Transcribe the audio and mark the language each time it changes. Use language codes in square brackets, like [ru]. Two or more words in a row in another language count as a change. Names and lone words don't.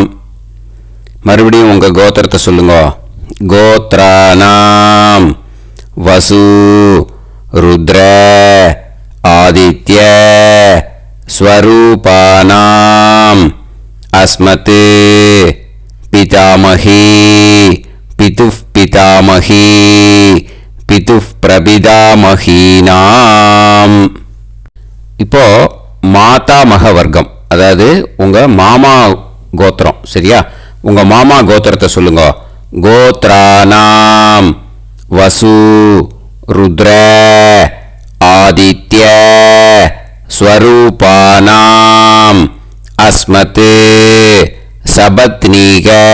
[ta] மறுபடியும் உங்கள் கோத்திரத்தை சொல்லுங்க. [sa] गोत्राणाम् वसु रुद्र आदित्य स्वरूपाणाम् अस्मत् पितामही पितुः पितामही पितुः प्रपितामहीनाम्. [ta] இப்போ மாதாமக வர்க்கம், அதாவது உங்க மாமா கோத்திரம். சரியா? உங்க மாமா கோத்திரத்தை சொல்லுங்க. [sa] गोत्राणाम् वसु रुद्र आदित्य स्वरूपाणाम् अस्मत् सपत्नीक